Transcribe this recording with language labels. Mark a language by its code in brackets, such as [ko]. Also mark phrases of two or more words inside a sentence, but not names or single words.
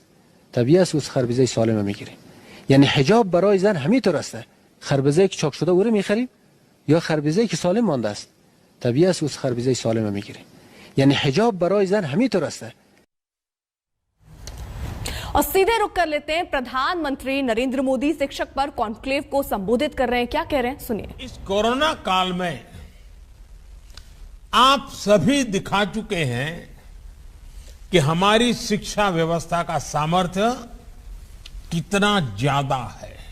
[fa] طبیعی است از خربزه سالم رو میگیریم. یعنی حجاب برای زن همینطور است. خربزه که چاک شده او رو میخریم یا خربزه که سالم مانده است؟ طبیعی است که خربزه سالم میگیریم. یعنی حجاب برای زن همینطور است. [hi] और सीधे रुक कर लेते हैं, प्रधानमंत्री नरेंद्र मोदी शिक्षक पर कॉन्क्लेव को संबोधित कर रहे हैं. क्या कह रहे हैं सुनिए. इस कोरोना काल में आप सभी दिखा चुके हैं कि हमारी शिक्षा व्यवस्था का सामर्थ्य कितना ज्यादा है.